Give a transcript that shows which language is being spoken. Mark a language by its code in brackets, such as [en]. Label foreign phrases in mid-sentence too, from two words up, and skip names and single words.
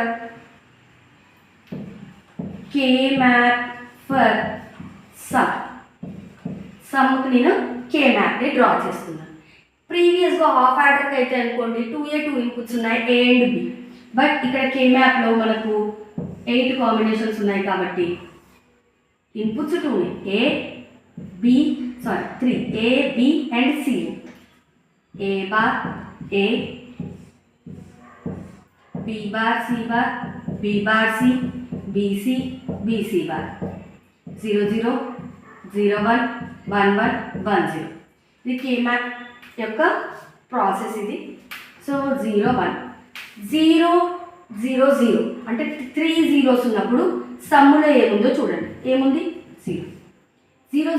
[en] for sum [te] సమ్కి నేను K-mapని డ్రా చేస్తున్నాను [en] previous-గా half adder-కి [te] అయితే అనుకోండి 2A 2 ఇన్పుట్స్ ఉన్నాయి A అండ్ B బట్ ఇక్కడ K-mapలో మనకు 8 కాంబినేషన్స్ ఉన్నాయి కాబట్టి ఇన్పుట్స్ 2 A B 3 A B అండ్ C A bar A [en] B bar C bar B bar C BC BC bar [te] 0 0 0 1 1 1 1 0 ఇది K-map యొక్క ప్రాసెస్ ఇది సో 0 1 0 0 0 అంటే 3 zeros ఉన్నప్పుడు సమ్ములో ఏముందో చూడండి ఏముంది 0 0